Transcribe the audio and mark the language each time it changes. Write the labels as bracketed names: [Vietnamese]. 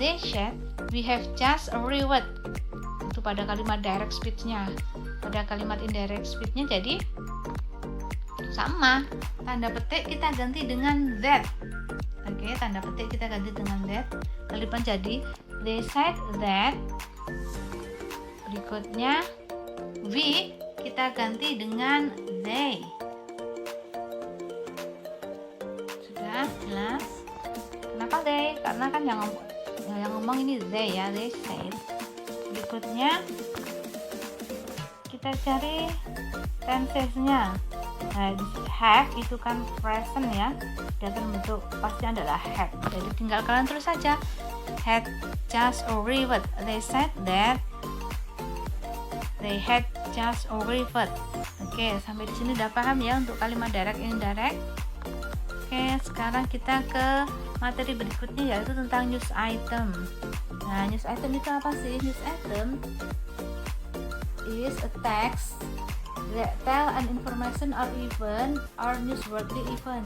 [English] They said we have just arrived. [Indonesian] Itu pada kalimat direct speech-nya. Pada kalimat indirect speech-nya jadi sama, tanda petik kita ganti dengan that. Oke, tanda petik kita ganti dengan that. Kalimat jadi [English] they said that. [Indonesian] Berikutnya we kita ganti dengan they. Sudah jelas? Kenapa they? Karena kan yang ngomong ini they ya, [English] they said. [Indonesian] Berikutnya kita cari tenses-nya. Nah, have itu kan present ya, dan bentuk pastinya adalah had. Jadi tinggal kalian tulis saja [English] had just arrived. They said that they had just arrived. [Indonesian] Oke, sampai di sini udah paham ya untuk kalimat direct indirect. Oke, sekarang kita ke materi berikutnya yaitu tentang news item. Nah, news item itu apa sih? [English] News item is a text that tell an information or event or newsworthy event.